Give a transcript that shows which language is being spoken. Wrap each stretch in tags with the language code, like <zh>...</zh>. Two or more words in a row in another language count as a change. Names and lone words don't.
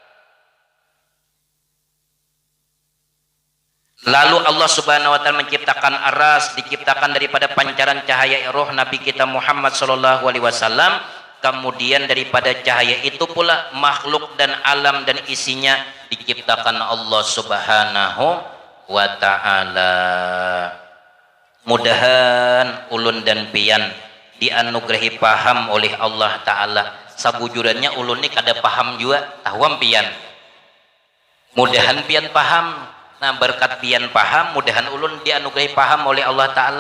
<id>Lalu Allah</id> <ar>Subhanahu wa Ta'ala</ar> <id>menciptakan aras, diciptakan daripada pancaran cahaya roh Nabi kita Muhammad</id> <ar>sallallahu alaihi wasallam.</ar> <id>Kemudian daripada cahaya itu pula makhluk dan alam dan isinya diciptakan Allah</id> <ar>Subhanahu wa Ta'ala.</ar> <bjn>Mudahan ulun dan pian dianugerahi paham oleh Allah Ta'ala. Sabujurannya ulun ini kada paham juga, tawam pian. Mudahan pian paham. Nah, berkat pian paham, mudahan ulun dianugerahi paham oleh Allah Ta'ala.</bjn>